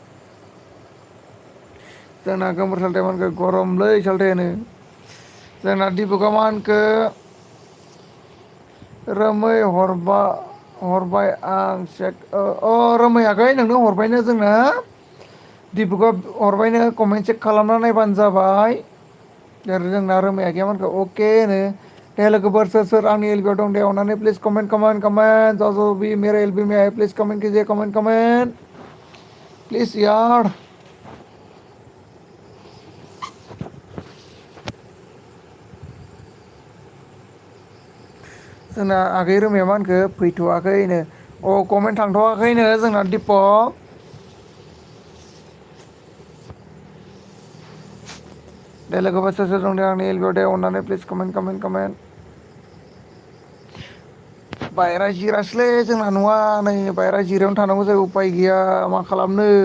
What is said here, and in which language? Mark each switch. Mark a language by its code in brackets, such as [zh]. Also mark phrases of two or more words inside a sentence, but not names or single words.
[brx] जोंना गोमोर सालथाया मा होनखो गरमलै सालथायानो जोंना दिपुका मा होनखो रोमै हरबाय आं चेक रोमैयाखै नोंनो हरबायनो जोंना दिपुका हरबायनो [en] comment check [brx] खालामना नायबानो जाबाय जोंना रोमाया गैयामोनखो अके होनो दे लोगोफोर सोर सोर आंनि एलबियाव दं दे अननानै [en] please comment comment comment [hi] जो भी मेरे एलबी में है प्लिज कमेंट कीजिए कमेंट कमेंट प्लिज यार [brx] जोंना आगै रोमाया मा होनखो फैथ'वाखैनो कमेन्ट थांथ'वाखैनो जोंना दिपक दे लोगोफोर सोर सोर दं दे आंनि एलबियाव दे अननानै [en] please comment comment comment [brx] बायरा जिरासलै जोंना न'आ नै बायरा जिरायावनो थानांगौ जायो उपाय गैया मा खालामनो